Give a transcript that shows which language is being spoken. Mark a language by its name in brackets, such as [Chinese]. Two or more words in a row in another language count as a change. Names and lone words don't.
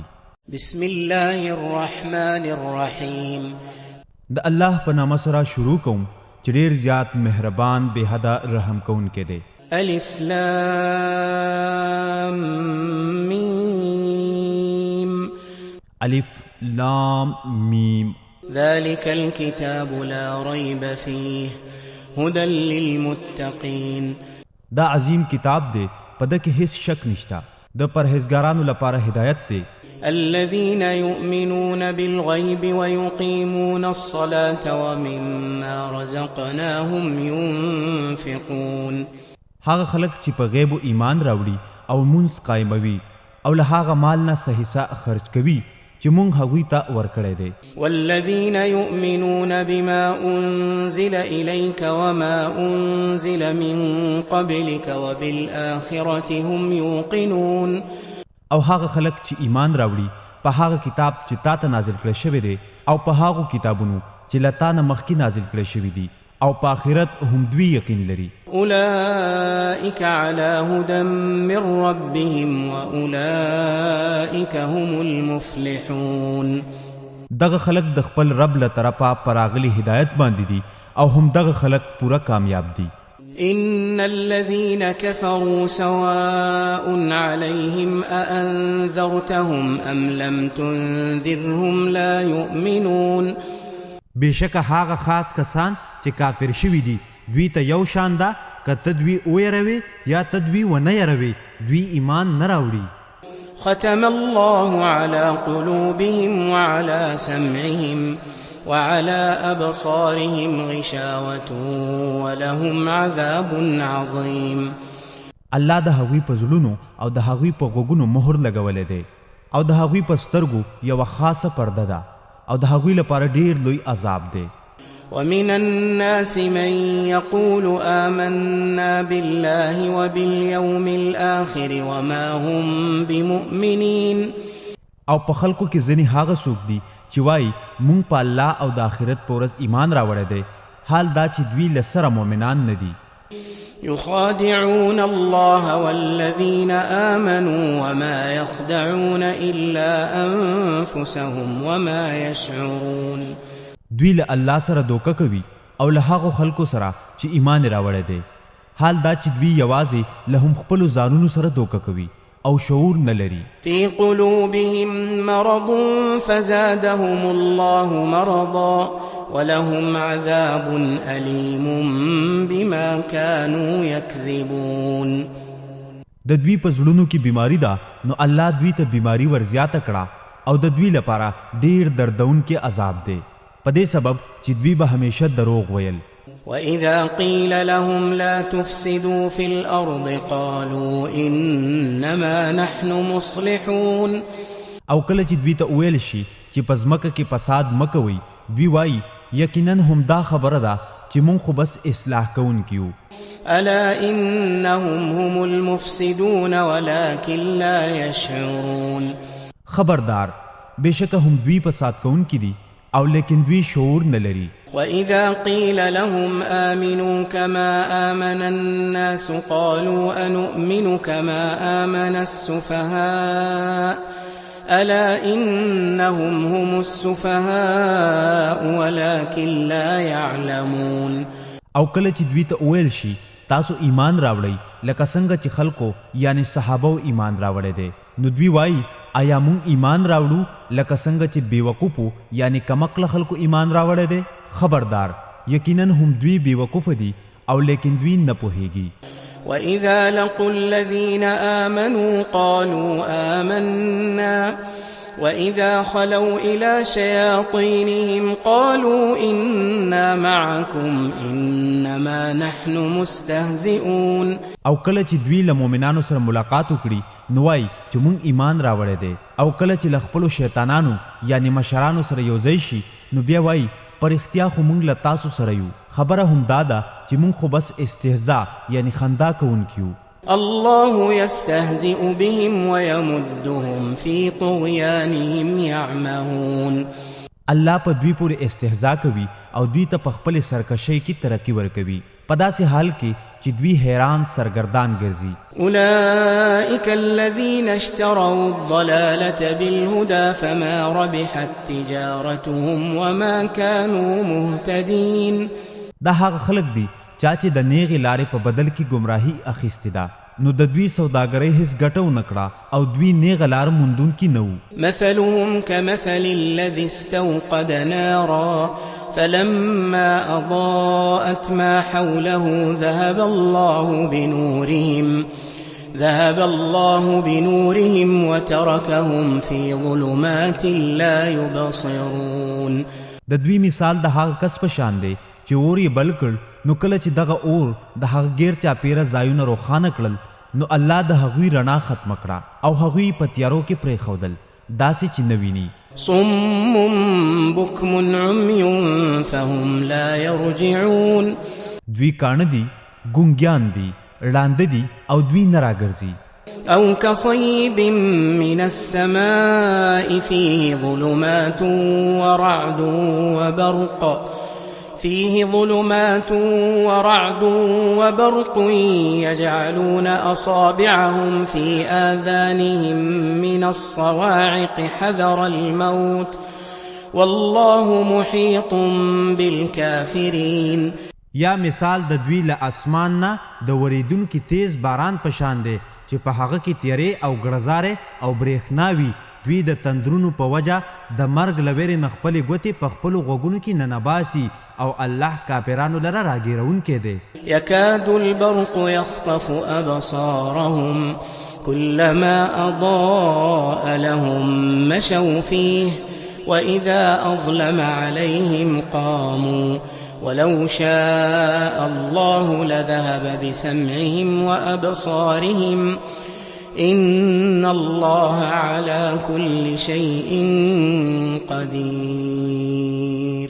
[Arabic] بسم الله الرحمن الرحیم. [Pashto] د الله په نامه سره شروع کوم چې ډیر زیات مهربان بے حدا رحم کوونکی دی. [Arabic] الف لام میم. الف لام میم. ذلك الكتاب لا ريب فيه هدى للمتقين. [Pashto] دا عظیم کتاب دی، په ده کې هیڅ شک نشته، د پرهیزګارانو لپاره هدایت دی. [Arabic] الذين يؤمنون بالغيب ويقيمون الصلاة ومما رزقناهم ينفقون. [Pashto] هغه خلک چې په غیب ایمان راوړي او مونځ قایموي او له هغه مال نه صحیح خرج کوي چې مونږ هغوی ته ورکړی دی. [Arabic] والذین یؤمنون بما انزل الیک وما انزل من قبلک وبالآخرة هم یوقنون. [Pashto] او هغه خلک چې ایمان راوړي په هغه کتاب چې تا ته نازل کړی شوی دی او په هغو کتابونو چې له تا نه مخکې نازل کړی شوي دي او په آخرت هم دوی یقین لري. [Arabic] اولئک علی هدى من ربهم واولئک هم المفلحون. [Pashto] دغه خلک د خپل رب له طرفه پراغلی هدایت باندې دي او هم دغه خلک پوره کامیاب دي. [Arabic] ان الذين كفروا سواء عليهم أأنذرتهم ام لم تنذرهم لا يؤمنون. [Pashto] بېشکه هغه خاص کسان چې کافر شوي دي دوی ته یو شان ده، که ته دوی ویروې یا ته دوی ونه یروې دوی ایمان نه راوړي. [Arabic] ختم الله على قلوبهم وعلى سمعهم وعلى أبصارهم غشاوة ولهم عذاب عظيم. [Pashto] الله د هغوی په زړونو او د هغوی په غوږونو مهر لګولی دی او د هغوی په سترګو یوه خاصه پرده ده او د هغوی لپاره ډیر لوی عذاب دی. [Arabic] ومن الناس من يقول آمنا بالله وباليوم الآخر وما هم بمؤمنين. [Pashto] او په خلکو کې ځینې هغه څوک دي چې وایي مونږ په الله او د آخرت په ورځ ایمان راوړی دی، حال دا چې دوی له سره مؤمنان نه دي. [Arabic] يخادعون الله والذين آمنوا وما يخدعون إلا أنفسهم وما يشعرون. [Pashto] دوی له الله سره دوکه کوي او له هغو خلکو سره چې ایمان راوړی دی، حال دا چې دوی یوازې له هم خپلو ځانونو سره دوکه کوي او شعور نه لري. [Arabic] في قلوبهم مرض فزادهم الله مرضا ولهم عذاب أليم بما كانوا يكذبون. [Pashto] د دوی په زړونو کې بیماری ده نو الله دوی ته بیماری ورزیاته کړه او د دوی لپاره ډیر دردونکی عذاب دی په دې سبب چې دوی به همیشه دروغ ویل. [Arabic] وَإِذَا قِيلَ لَهُمْ لَا تُفْسِدُوا فِي الْأَرْضِ قَالُوا إِنَّمَا نَحْنُ مُصْلِحُونَ. [Pashto] او کله چې دوی ته وویل شي چې په ځمکه کې فساد مه کوئ، دوی وایي یقینا هم دا خبره ده چې مونږ خو بس اصلاح کوونکي یو. [Arabic] أَلَا إِنَّهُمْ هُمُ الْمُفْسِدُونَ وَلَكِنْ لَا يَشْعُرُونَ. [Pashto] خبردار، بېشکه هم دوی فساد کوونکي دي او لیکن دوی شعور نه لري. [Arabic] وإذا قيل لهم آمنوا كما آمن الناس قالوا أنؤمن كما آمن السفهاء ألا إنهم هم السفهاء ولكن لا يعلمون. [Pashto] او کله چې دوی ته وویل شي تاسو ایمان راوړئ لکه څنګه چې خلکو یعنی صحابو ایمان راوړی دی، نو دوی وایي آیا مونږ ایمان راوړو لکه څنګه چې بیوقوفو یعنی کمقله خلکو ایمان راوړی دی؟ خبردار یقینا هم دوی بیوقوف دي او لیکن دوی نه پوهیږي. [Arabic] وإذا لقوا الذين آمنوا قالوا آمنا وإذا خلوا إلى شياطينهم قالوا إنا معكم إنما نحن مستهزئون. [Pashto] او کله چې دوی له مؤمنانو سره ملاقات وکړي نو وایي چې مونږ ایمان راوړی دی، او کله چې له خپلو شیطانانو یعنی مشرانو سره یوځای شي نو بیا وایي پر اختیا خو مونږ له تاسو سره یو. خبره هم داده چې مونږ خو بس استهزاء یعنی خندا کوونکي یو. [Arabic] الله يستهزئ بهم ويمدهم في طغيانهم يعمهون. [Pashto] الله په دوی پورې استهزاء کوي او دوی ته په خپل سرکشۍ کې ترقی ورکوي په داسې حال کې چې دوی حیران سرګردان ګرځي. [Arabic] أولئك الذين اشتروا الضلالة بالهدى فما ربحت تجارتهم وما كانوا مهتدين. [Pashto] دا هغه خلک دي چا چې د نیغې لارې په بدل کې گمراهي اخیستې ده، نو د دوی سوداګرۍ هیڅ ګټه ونه کړه او دوی نیغه لار موندونکي نه وو. [Arabic] مثلهم كمثل الذي استوقد نارا فلما أضاءت ما حوله ذهب الله بنورهم وتركهم في ظلمات لا يبصرون. [Pashto] د دوی مثال د هغه کس په شان دی چې اور یې بل کړ، نو کله چې دغه اور د هغه غیر چاپیره ځایونه روښانه کړل نو الله د هغوی رڼا ختمه کړه او هغوی په تیارو کې پرېښودل داسې چې نه ویني. [Arabic] صم بكم عمي فهم لا يرجعون. [Pashto] دوی کاڼه دي، ګونګیان دي، ړانده دي او دوی نه راګرځي. [Arabic] أو كصيب من السماء فيه ظلمات ورعد يجعلون أصابعهم في آذانهم من الصواعق حذر الموت والله محيط بالكافرين. [Pashto] یا مثال د دوی له اسمان نه د وریدونکي تیز باران په شان دی چې په هغه کې تیارې او ګړزارې او برېښنا وي. دوی د تندرونو په وجه د مرګ له ویرې نه خپلې ګوتې په خپلو غوږونو کې ننباسي او الله کافرانو لره راګیرونکی دی. [Arabic] يكاد البرق يخطف أبصارهم كلما أضاء لهم مشوا فيه وإذا أظلم عليهم قاموا ولو شاء الله لذهب بسمعهم وأبصارهم إن الله على كل شيء قدير.